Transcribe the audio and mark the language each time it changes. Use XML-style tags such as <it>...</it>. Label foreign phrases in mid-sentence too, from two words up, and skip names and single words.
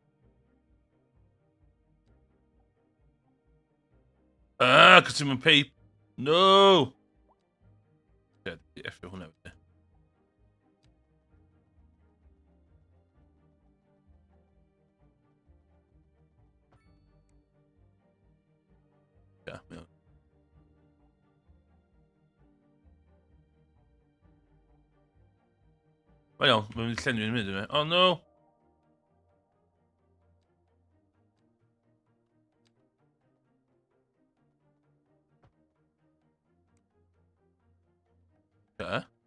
<en>Countryman Peep. No!</en> <nl>Ja, die F400. Ja, ja.</nl> <fr>Voyons, on va me laisser l'annuler demain.</fr> <en>Oh no!</en> <nl>Ja.</nl>